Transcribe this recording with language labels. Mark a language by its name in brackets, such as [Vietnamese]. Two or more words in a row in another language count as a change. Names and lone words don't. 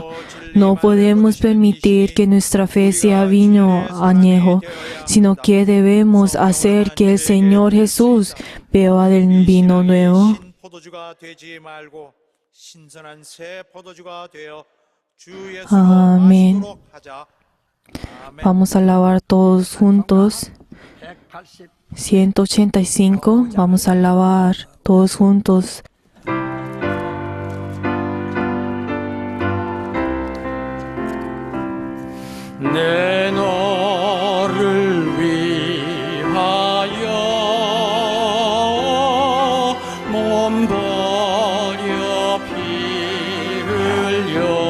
[Spanish] No podemos permitir que nuestra fe sea vino añejo, sino que debemos hacer que el Señor Jesús beba del vino nuevo. [Korean] 주 예수로 [Spanish] Amén. [Korean] 마시도록 하자. 아멘. [Spanish] Vamos a alabar todos juntos. 180 185. Vamos a alabar todos juntos. [Korean] 내 너를 위하여 몸 버려 피 흘려